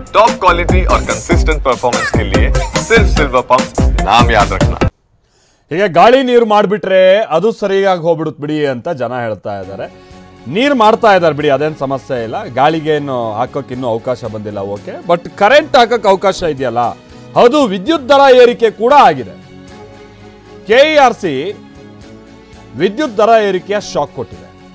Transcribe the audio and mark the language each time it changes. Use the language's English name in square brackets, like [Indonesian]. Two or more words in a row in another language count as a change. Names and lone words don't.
[English] top quality [Hindi] और [English] consistent performance [Hindi] के लिए सिर्फ सिल्वर पंप नाम याद रखना। [Kannada] ಹೀಗೆ ಗಾಳಿ ನೀರು ಮಾಡಿಬಿಟ್ರೆ ಅದು ಸರಿಯಾಗಿ ಹೋಗ್ಬಿಡುತ್ತೆ ಬಿಡಿ ಅಂತ ಜನ ಹೇಳ್ತಾ ಇದ್ದಾರೆ. ನೀರು ಮಾಡ್ತಾ ಇದ್ದಾರೆ ಬಿಡಿ, ಅದೇನು ಸಮಸ್ಯೆ ಇಲ್ಲ. ಗಾಳಿಗೇನು ಹಾಕೋಕೆ ಇನ್ನೂ ಅವಕಾಶ ಬಂದಿಲ್ಲ, ಓಕೆ. [English] but current [Kannada] ಹಾಕೋಕೆ ಅವಕಾಶ ಇದೆಯಲ್ಲ, ಅದು ವಿದ್ಯುತ್ ದರ ಏರಿಕೆ ಕೂಡ ಆಗಿದೆ. KERC ವಿದ್ಯುತ್ ದರ ಏರಿಕೆಯ ಶಾಕ್ ಕೊಟ್ಟಿದೆ.